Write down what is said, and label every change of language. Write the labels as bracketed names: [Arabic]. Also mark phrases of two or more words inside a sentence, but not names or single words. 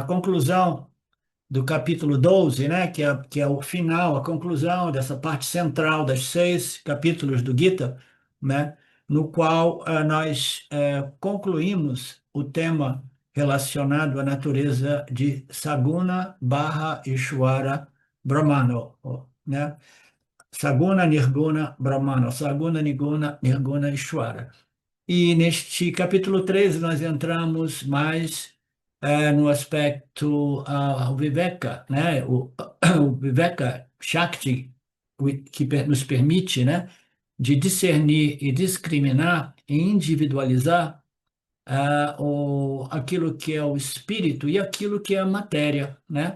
[Portuguese] conclusão do capítulo 12, né, que é o final, a conclusão dessa parte central das 6 capítulos do Gita, né, no qual nós concluímos o tema relacionado à natureza de Saguna barra [Sanskrit] Ishvara Brahmano, [Portuguese] né? [Sanskrit] Saguna Nirguna Brahmano, Saguna Nirguna Nirguna Ishvara. [Portuguese] E neste capítulo 13 nós entramos mais no aspecto o Viveka, né? O [Sanskrit] Viveka Shakti, [Portuguese] que nos permite, né, de discernir e discriminar e individualizar aquilo que é o espírito e aquilo que é a matéria, né?